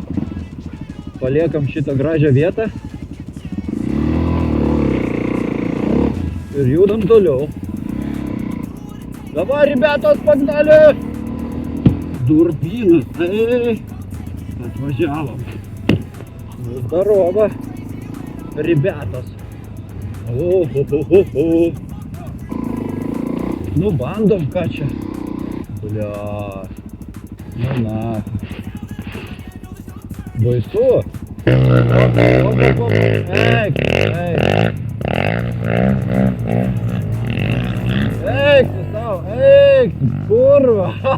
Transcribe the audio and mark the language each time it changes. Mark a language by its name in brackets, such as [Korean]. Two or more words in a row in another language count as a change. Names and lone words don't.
[Lithuanian] Paliekam šitą gražią vietą. Ir judam toliau. Dabar, rебята, pagdali! Durbynas, tai atvažiavom. [Russian] Zdarova, rебятос. О-хо-хо-хо-хо. Ну, [Lithuanian] bandom, ką čia. [Russian] Bля. Nu, na. [Lithuanian] Baisu. Eik, eik tu savo, eik tu, kurva.